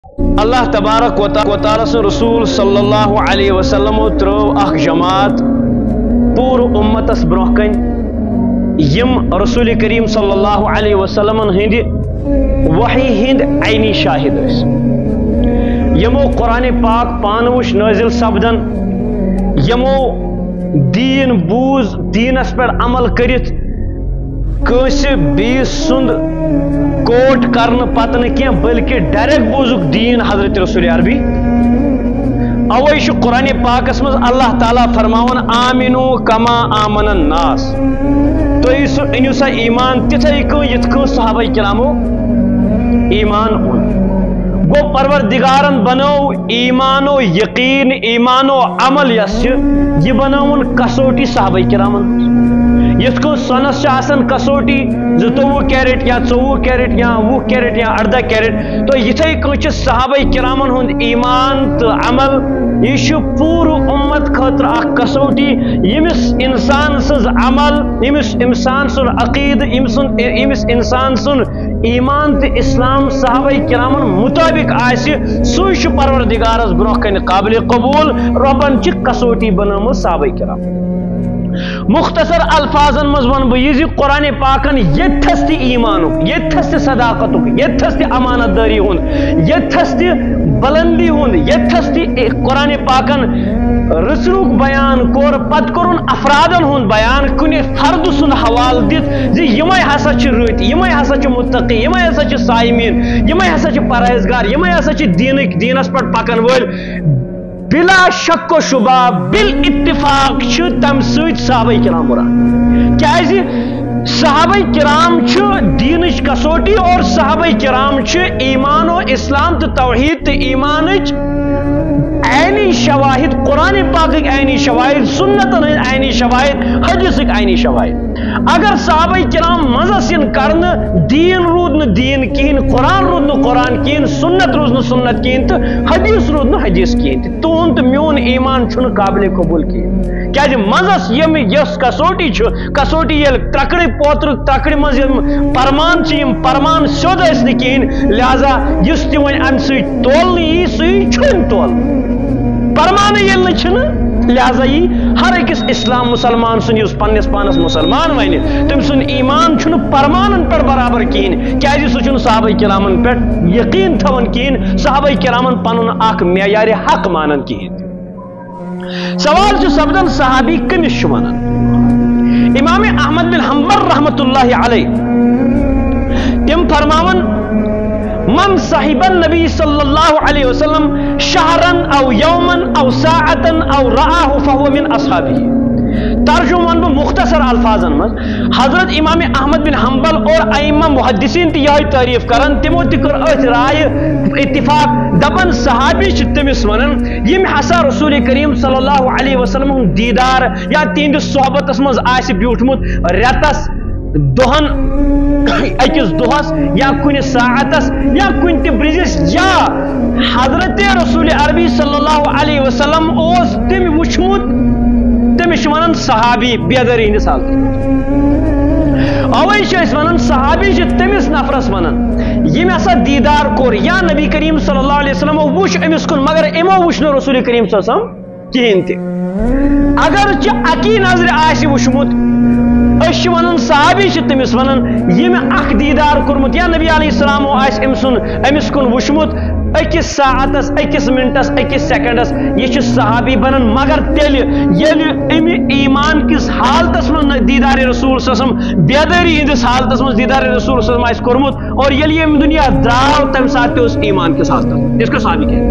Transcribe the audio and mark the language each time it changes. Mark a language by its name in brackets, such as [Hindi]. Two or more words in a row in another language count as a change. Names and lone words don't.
[Kashmiri] اللہ تبارک و تعالی سے رسول [Arabic] صلی اللہ علیہ وسلم [Kashmiri] ترو اخ جماعت پور امتس برہ کن یم رسول کریم [Arabic] صلی اللہ علیہ وسلم [Kashmiri] ہند وحی ہند عینی شاہد اس یمو قرآن پاک پانوش نازل سپدن یمو دین بوز دینس پر عمل کرت کنس بیس سند کوٹ کرن پتن کی بلکہ ڈائریکٹ بوزک دین حضرت رسول عربی اویش قرآن پاکس مز اللہ تعالیٰ فرماون [Arabic] آمنو کما آمن الناس [Kashmiri] تو انیو سا ایمان تتھائی کن یتکن صحابہ کرامو ایمان اون گو پروردگارن بنو ایمان و یقین ایمان و عمل یس یہ بناون کسوٹی صحابہ کرامن یت کو سنس آسان کسوٹی 22 کیرٹ یا 24 کیرٹ یا 20 کیرٹ یا 18 کیرٹ تو یتھے کن صحابہ کرامن ہند ایمان تو عمل یہ پور امت خاطر اخ کسوٹی یمس انسان سز عمل یمس انسان سن عقید یمس انسان سن ایمان تو اسلام صحابہ کرامن مطابق آسی سوش پروردگارس برہ کن قابل قبول ربن چھ کسوٹی بنام صحابہ کرام مختصر الفاظن مزون بہ قرآن پاکن یتھس تہ ایمانک یتھس تہ صداقتک یتھس تہ امانت داری ہند یتھس تہ بلندی ہند یتھس تہ قرآن پاکن رسلوک بیان کور پت کرن افرادن ہند بیان کن فرد سند حوال دت زی یمے ہسا چھ رت یمے ہسا چھ متقی یمے ہسا چھ صائمین یمے ہسا چھ پرہیزگار یمے ہسا چھ دینس پٹ پکن ول بلا شک و شبہ بال اتفاق تم سیت صحابہ کرام مراد کیازِ صحابہ کرام دینچ کسوٹی اور صحابہ کرام ایمان و اسلام تو توحید تو ایمانچ عینی شواہد قرآن پاک عینی شواہد سنت عینی شواہد حدیث عینی شواہد اگر صحابہ کرام مزس کرن دین رود نہ دین کہین قرآن رود نہ قرآن کہین سنت روز نہ سنت کہین تو حدیث رود نہ حدیث کہین تہد تو میون ایمان چھن قابل قبول کہین کیا مزس یم یس کسوٹی کسوٹی یل ترکڑ پوتر ترکڑ مز پرمان پرمان سیود اس نہ کہین لہذا اس تہ ون ام سی تول یہ سی چھن تول پرمان یل نہ لہذا یہ ہر اکس اسلام مسلمان سن اس پنس پانس مسلمان ون تم سن ایمان چھن پرمانن پر برابر کہین کیازِ سہ چھن صحابہ کرامن پہ یقین تھون کہین صحابہ کرامن پنن اخ معیار حق مانن کہین سوال سپدن صحابی کمس ونان امام احمد بن حنبل رحمۃ اللہ علیہ تم فرماون [Arabic] من صحب النبی صلی اللہ علیہ وسلم شہرن او یومن او ساعتن او رآہ فہو من اصحابی [Kashmiri] ترجمان مختصر الفاظن من حضرت امام احمد بن حنبل اور ائمہ محدثین تی یہ تعریف کرن تمو تہ کر ات رائے اتفاق دپن صحابی تمس ونن یم ہسا رسول کریم [Arabic] صلی اللہ علیہ وسلم [Kashmiri] دیدار یا تہند صحبتس مز آس بیوٹمت رتس دہن اکس دہس یا کن ساعتس یا کن تہ برزس یا حضرت رسول عربی [Arabic] صلی اللہ علیہ وسلم [Kashmiri] اس تم وچمت تمس ونان صحابی بیداری ہندس حالت اوے ونان صحابی تمس نفرس ونان یم ہسا دیدار کور یا نبی کریم [Arabic] صلی اللہ علیہ وسلم [Kashmiri] وچ امس کن مگر امو وچ نہ رسول کریم [Arabic] صلی اللہ علیہ وسلم [Kashmiri] کہین تہ اگر اکی نظر آس وچمت اس ونان صحابی تمس ونان یم اخ دیدار کورمت یا نبی علیہ السلام آس امس کن وچمت اکس ساعتس اکس منٹس اکس سیکنڈس یہ صحابی بنان مگر تیل یل ام ایمان کس حالتس من دیدار رسول [Arabic] صلی اللہ علیہ وسلم [Kashmiri] بیداری ہندس حالتس من دیدار رسول [Arabic] صلی اللہ علیہ وسلم [Kashmiri] کورمت اور یل یم دنیا دراو تم سات ایمان کس حالتس اس کو صحابی کہ